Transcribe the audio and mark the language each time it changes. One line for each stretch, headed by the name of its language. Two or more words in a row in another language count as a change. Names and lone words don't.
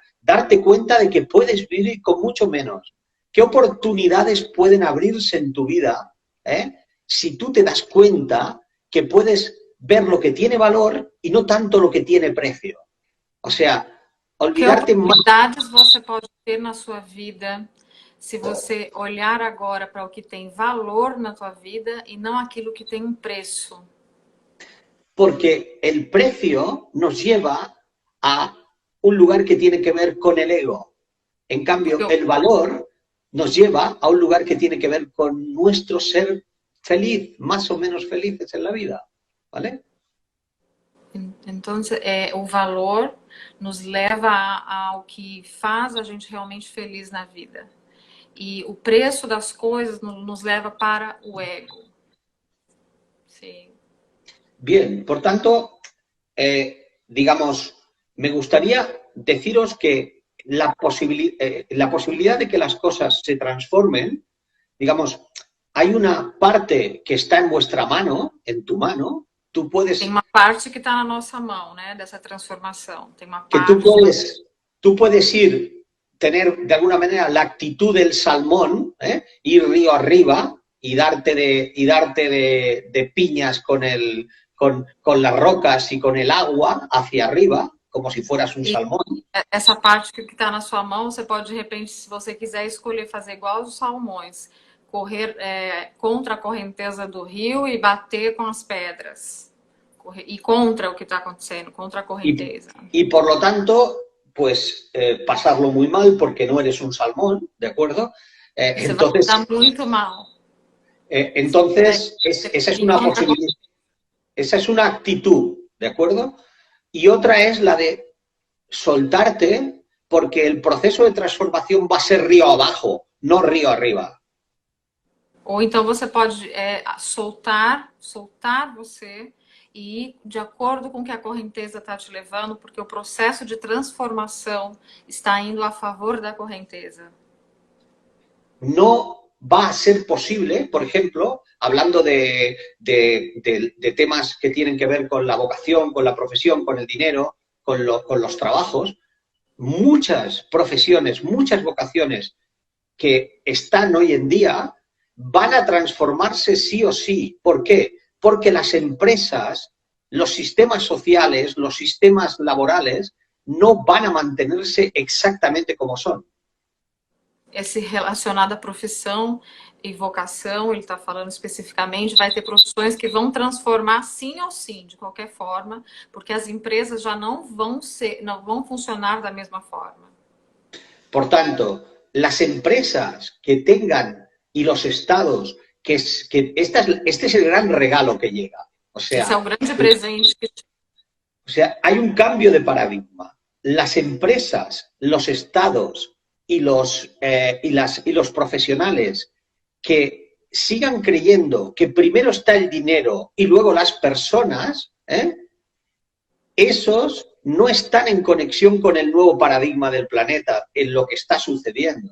Spanish: Darte cuenta de que puedes vivir con mucho menos. ¿Qué oportunidades pueden abrirse en tu vida si tú te das cuenta que puedes ver lo que tiene valor y no tanto lo que tiene precio? O sea, Que olvidarte más.
Portuguese: oportunidades você pode ter na sua vida se você olhar agora para o que tem valor na tua vida e não aquilo que tem um preço?
Spanish: Porque el precio nos lleva a un lugar que tiene que ver con el ego. En Porque cambio, el valor nos lleva a un lugar que tiene que ver con nuestro ser feliz, más o menos felices en la vida, ¿vale?
Portuguese: Então, o valor nos leva ao que faz a gente realmente feliz na vida. E o preço das coisas nos leva para o ego. Sim.
Spanish: Bien, por tanto, digamos, me gustaría deciros que la posibilidad de que las cosas se transformen, digamos, hay una parte que está en vuestra mano, en tu mano, tú puedes...
Portuguese: Tem uma parte que está na nossa mão, né, dessa transformação. Tem uma que parte...
Spanish: tú puedes ir, tener de alguna manera la actitud del salmón, ir río arriba y darte de piñas con las rocas y con el agua hacia arriba, como si fueras un salmón.
Portuguese: Essa parte que está na sua mão, você pode, de repente, se você quiser escolher fazer igual os salmões, correr contra a correnteza do rio e bater com as pedras.
Spanish: Y contra lo que está aconteciendo, contra la corrienteza. Y por lo tanto, pues pasarlo muy mal porque no eres un salmón, ¿de acuerdo? Entonces, va a estar muy mal. Entonces, esa es una posibilidad, esa es una actitud, ¿de acuerdo? Y otra es la de soltarte porque el proceso de transformación va a ser río abajo, no río arriba.
Portuguese: Ou então você pode soltar você e ir de acordo com o que a correnteza está te levando, porque o processo de transformação está indo a favor da correnteza.
Spanish: No va a ser posible, por ejemplo, hablando de temas que tienen que ver con la vocación, con la profesión, con el dinero, con los trabajos, muchas profesiones, muchas vocaciones que están hoy en día van a transformarse sí o sí. ¿Por qué? Porque las empresas, los sistemas sociales, los sistemas laborales no van a mantenerse exactamente como son.
Portuguese: esse relacionado à profissão e vocação, ele está falando especificamente, vai ter profissões que vão transformar sim ou sim, de qualquer forma, porque as empresas já não vão funcionar da mesma forma.
Spanish: Por tanto, las empresas que tengan y los estados, este es el gran regalo que llega.
Portuguese: Esse é o grande presente.
Spanish: O sea, hay un cambio de paradigma. Las empresas, los estados y los profesionales que sigan creyendo que primero está el dinero y luego las personas, esos no están en conexión con el nuevo paradigma del planeta, en lo que está sucediendo.